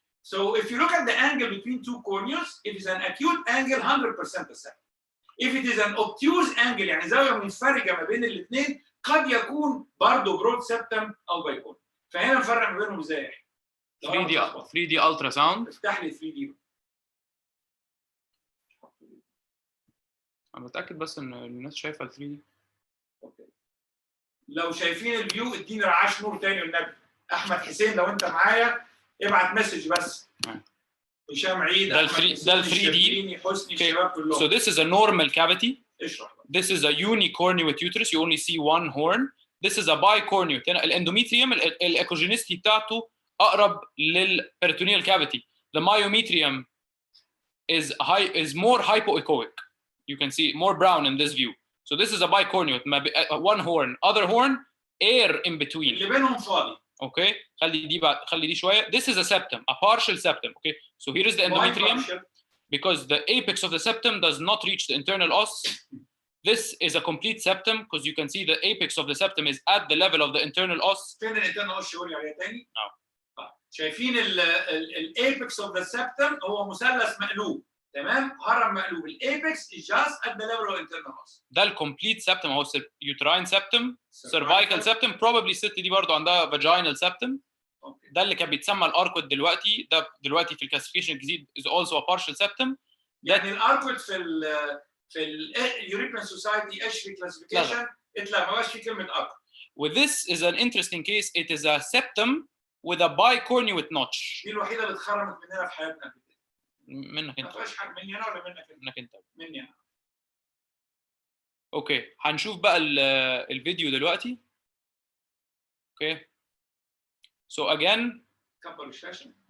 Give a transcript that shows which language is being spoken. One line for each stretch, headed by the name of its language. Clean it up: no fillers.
English: So if you look at the angle between two corneas, it is an acute angle 100% a septum. If it is an obtuse angle
Arabic: يعني زاويه منفرجه ما بين الاثنين قد يكون برضه برود سبتم او بايكورنيوس. فهنا نفرق ما بينهم ازاي؟
English: 3D ultrasound.
Arabic: افتح لي 3D. انا متاكد بس ان الناس شايفه ال 3D. اوكي. لو شايفين الفيو اديني رعاش نور تاني والنبي. احمد حسين لو انت معايا ابعت مسج بس. هشام عيد، ده ال احمد 3 ده ال حسين، 3D. الشربيني، حسني، الشباب كلهم.
English: So this is a normal cavity.
Arabic: اشرح بقى.
English: This is a unicornuate uterus. You only see one horn. This is a bicornuate.
Arabic: هنا الاندوميتريوم الايكوجينيستي بتاعته اقرب للبريتونيال cavity.
English: The myometrium is more hypoechoic. You can see more brown in this view. So this is a bicornuate. One horn, other horn, air in between.
Arabic: اللي بينهم فاضي.
English: Okay.
Arabic: خلي دي شوية.
English: This is a septum, a partial septum. Okay. So here is the endometrium. Because the apex of the septum does not reach the internal os. This is a complete septum because you can see the apex of the septum is at the level of the internal os.
Arabic: فين الانترنال os شاوري عليها تاني؟ نعم. شايفين الايبكس اوف ذا سبتم هو مثلث مقلوب، تمام؟ هرم مقلوب.
English: الايبكس is just at the level of internal os.
Arabic: ده الكومبليت
English: septum اهو uterine septum, cervical septum, probably
Arabic: الست دي برضه عندها
English: vaginal septum.
Arabic: ده اللي كان بيتسمى الاركود دلوقتي، ده دلوقتي في الكلاسيفيكيشن الجديد
English: is also a partial septum.
Arabic: يعني الاركود في اليوروبيان سوسايتي ايش في كلاسيفيكيشن؟ اطلع ما بقاش في كلمه اركود.
English: With this is an interesting case. It is a septum with a bicornuate notch.
Arabic: دي الوحيده اللي اتخرمت مننا في حياتنا. منك انت. ما فيهاش حاجه مني انا ولا منك انت؟ منك انت. مني انا. اوكي هنشوف بقى الفيديو دلوقتي. اوكي.
English: So again.
Arabic: كبر الشاشه.